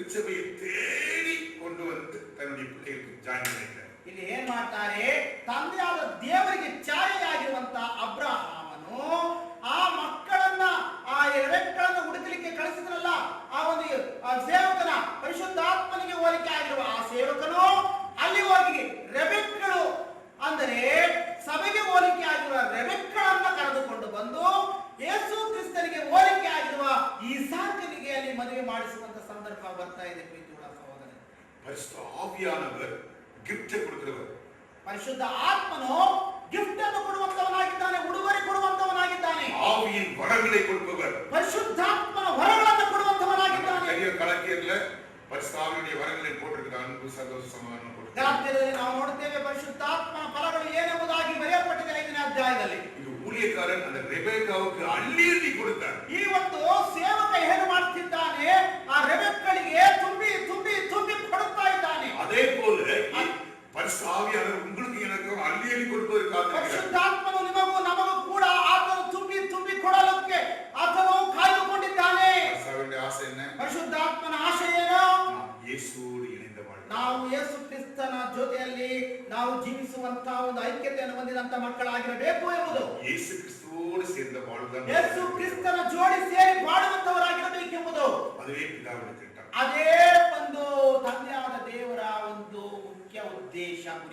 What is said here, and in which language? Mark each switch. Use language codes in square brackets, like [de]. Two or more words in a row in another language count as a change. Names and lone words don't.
[ta] சந்ததியை தேடி கொண்டு வந்து தன்னுடைய பிள்ளைகளுக்கு ஜாயின் பண்ணிட்டார். [kn] ಇಲ್ಲಿ ಏನ್ ಮಾಡ್ತಾರೆ, ತಂದೆಯಾದ ದೇವರಿಗೆ ಛಾಯೆಯಾಗಿರುವಂತ ಅಬ್ರಹಾಮನು ಆ ಮಕ್ಕಳನ್ನ ಆ ರೆಬೆಕ್ಕಳನ್ನ ಹುಡುಕಲಿಕ್ಕೆ ಕಳಿಸಿದ್ರಲ್ಲ, ಆ ಒಂದು ಸೇವಕನ ಪರಿಶುದ್ಧಾತ್ಮನಿಗೆ ಹೋಲಿಕೆ ಆಗಿರುವ ಆ ಸೇವಕನು ಅಲ್ಲಿ ಹೋಗಿ ರೆಬೆಕ್ಕಳು ಅಂದರೆ ಸಭೆಗೆ ಹೋಲಿಕೆ ಆಗಿರುವ ರೆಬೆಕ್ಕಳನ್ನ ಕರೆದುಕೊಂಡು ಬಂದು ಯೇಸು ಕ್ರಿಸ್ತನಿಗೆ ಹೋಲಿಕೆ ಆಗಿರುವ ಇಸಾಕನಿಗೆ ಅಲ್ಲಿ ಮದುವೆ ಮಾಡಿಸುವಂತ ಸಂದರ್ಭ ಬರ್ತಾ ಇದೆ. ಪ್ರೀತಿಯುಳ್ಳ ಸಹೋದರ, [ta] பரிசுத்த ஆவியானவர் கிஃப்ட் கொடுக்கிறவர். [kn] ಪರಿಶುದ್ಧ ಆತ್ಮನು ಗಿಫ್ಟ್ ಅನ್ನು ಕೊಡುವಂತವನಾಗಿದ್ದಾನೆ, ಉಡುಗೊರೆ ಕೊಡುವಂತವನಾಗಿದ್ದಾನೆ. [ta] ஆவியின் வரங்களை கொடுப்பவர். [kn] ಪರಿಶುದ್ಧಾತ್ಮನ ವರಗಳನ್ನು ಕೊಡುವಂತವನಾಗಿದ್ದಾನೆ. [ta] பெரிய கலக்கியர்ல பரிசுத்த ஆவியுடைய வரங்களை போட்டிருக்குது. அன்பு, சந்தோஷம், சமாதானம் போட்டு. [kn] ಗಲಾತ್ಯರಲ್ಲಿ ನಾವು ನೋಡುತ್ತೇವೆ ಪರಿಶುದ್ಧಾತ್ಮನ ಫಲಗಳು ಏನೆಂಬುದಾಗಿ ಬರೆಯಲ್ಪಟ್ಟಿದೆ 5ನೇ ಅಧ್ಯಾಯದಲ್ಲಿ. [ta] இது ஊழியக்காரன் அந்த ரெபெக்காவுக்கு அள்ளி அள்ளி கொடுத்தார். [kn] ಈ ಒಂದು ಸೇವಕ ಏನು ಮಾಡುತ್ತಿದ್ದಾನೆ, ಆ ರೆಬೆಕ್ಕಳಿಗೆ ತುಂಬಿ ತುಂಬಿ ತುಂಬಿ ಕೊಡುತ್ತಾ ಇದ್ದಾನೆ. [ta] அதே போல பரிசுத்த ஆவியானவர் உங்களுக்கு எனக்கு அள்ளி அள்ளி கொடுப்பதற்காக [kn] ಪರಿಶುದ್ಧಾತ್ಮನು ನಿಮಗೂ ನಮಗೂ ಕೂಡ ಆತನು ತುಂಬಿ ತುಂಬಿ ಕೊಡಲಿಕ್ಕೆ ಆತನು ಕಾಯ್ದುಕೊಂಡಿದ್ದಾನೆ. [ta] பரிசுத்த ஆசை என்ன? [kn] ಪರಿಶುದ್ಧಾತ್ಮನ ಆಶೆ ಏನು? [ta] ಯೇಸುவோடு இணைந்த வாழ்க்கை. [kn] ನಾವು ಯೇಸು ಕ್ರಿಸ್ತನ ಜೊತೆಯಲ್ಲಿ ನಾವು ಜೀವಿಸುವಂತಹ ಒಂದು ಐಕ್ಯತೆಯನ್ನು ಹೊಂದಿದಂತ ಮಕ್ಕಳಾಗಿರಬೇಕು ಎಂಬುದು. [ta] ಯೇಸು ಕ್ರಿಸ್ತೋடு சேர்ந்த வாழ்வுதான். [kn] ಯೇಸು ಕ್ರಿಸ್ತನ ಜೋಡಿ ಸೇರಿ ಬಾಳುವಂತವರಾಗಿರಬೇಕೆಂಬುದು [ta] அதுவே பிதாவுடைய திட்டம். [kn] ಅದೇ ಒಂದು ತಂದೆಯಾದ ದೇವರ ಒಂದು ಮುಖ್ಯ ಉದ್ದೇಶ, ಗುರಿ.